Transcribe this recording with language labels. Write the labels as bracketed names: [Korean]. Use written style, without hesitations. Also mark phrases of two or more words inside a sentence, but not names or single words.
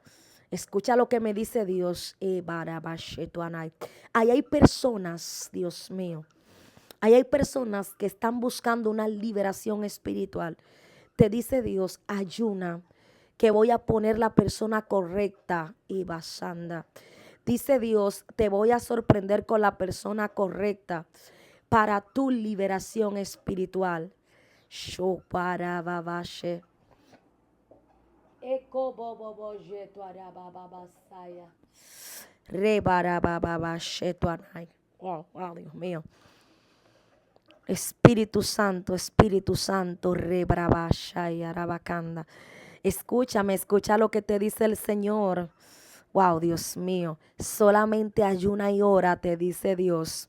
[Spanish] Escucha lo que me dice Dios. Ahí hay personas, Dios mío, ahí hay personas que están buscando una liberación espiritual. Te dice Dios, ayuna, que voy a poner la persona correcta, y basanda. Dice Dios, te voy a sorprender con la persona correcta para tu liberación espiritual. Shoparababashe. Eko bobo jeto arabababasaya. Rebarabababashe tuanay. Wow, wow, Dios mío. Espíritu Santo, rebarabashaya arabacanda. Escúchame, escucha lo que te dice el Señor. Wow, Dios mío. Solamente ayuna y ora, te dice Dios.